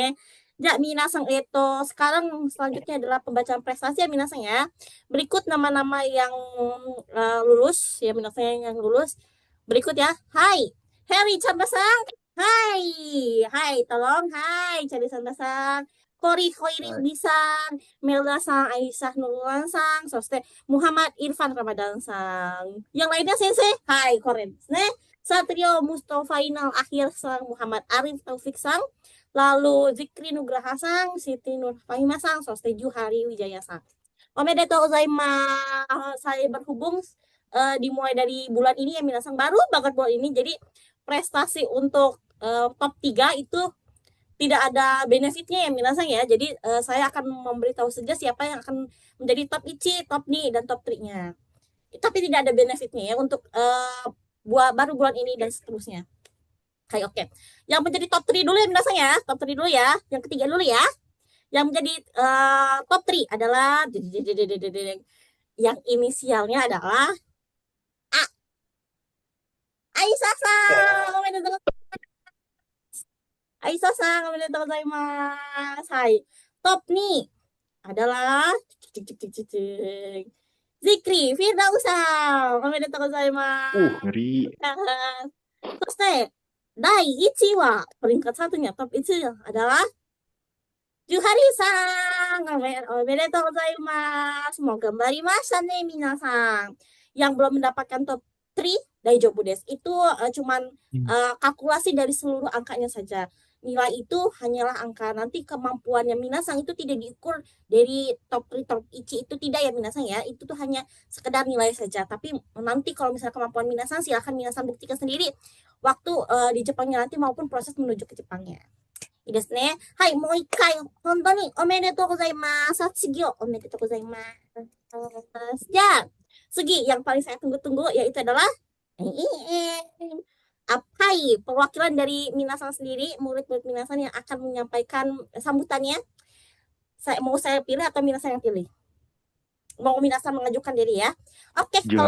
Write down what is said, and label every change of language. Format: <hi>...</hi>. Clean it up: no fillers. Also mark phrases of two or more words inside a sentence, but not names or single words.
<id>Ja, minasang, sekarang selanjutnya adalah pembacaan prestasi ya minasang ya. Berikut nama-nama yang lulus ya minasang yang lulus. Berikut ya. Hai, Harry Chandra-san. Hai, hai, tolong. Hai, Chandra Chandra-san. Kori Khoirudi-san, Melda-san, Aisyah Nurlan-san, soste Muhammad Irfan Ramadan-san. Yang lainnya sensei. Hai, keren</id> <ja>ですね.</ja> <id>Satrio Mustafainal Akhir-san, Muhammad Arif Taufik-san. Lalu Zikri Nugraha-sang, Siti Nurfahima-sang, soste Juhari Wijaya-sang.</id> <ja>おめでとうございます.</ja> <id>Saya berhubung dimulai dari bulan ini ya minasang, baru banget bulan ini. Jadi prestasi untuk top 3 itu tidak ada benefitnya ya minasang ya. Jadi saya akan memberitahu saja siapa yang akan menjadi top ichi, top ni, dan top 3-nya. Tapi tidak ada benefitnya ya untuk baru bulan ini dan seterusnya. Oke. Yang menjadi top 3 dulu ya minasang ya. Top 3 dulu ya. Yang ketiga dulu ya. Yang menjadi top 3 adalah yang inisialnya adalah A. Aisyah-san. Omedetou.</id> <ja>Aisyah-san, おめでとうございます. Hai.</ja> <id>Top ni adalah Zikri Firdaus-san.</id> <ja>おめでとうございます.</ja> <id>Ngeri. Terus</id> <ja>第一は,</ja> <id>peringkat satunya, top itu adalah Juhari-san.</id> <ja>おめでとうございます. Semoga がんばりましたね、みなさん.</ja> <id>Yang belum mendapatkan top 3,</id> <ja>大丈夫です.</ja> <id>Itu cuman kalkulasi dari seluruh angkanya saja. nilai itu hanyalah angka. Nanti kemampuannya minasang itu tidak diukur dari top 3 top ichi itu tidak ya minasang ya. Itu tuh hanya sekedar nilai saja. Tapi nanti kalau misalnya kemampuan minasang silahkan minasang buktikan sendiri waktu di Jepangnya nanti maupun proses menuju ke Jepangnya.</id> <ja>いいですね。はい、もう一回、本当におめでとうございます。次をおめでとうございます。じゃあ、次</ja> <id>yang paling saya tunggu-tunggu yaitu adalah Hai, perwakilan dari Minasan sendiri, murid-murid Minasan yang akan menyampaikan sambutannya. Saya pilih atau Minasan yang pilih? Mau Minasan mengajukan diri ya. Oke, kalau</id>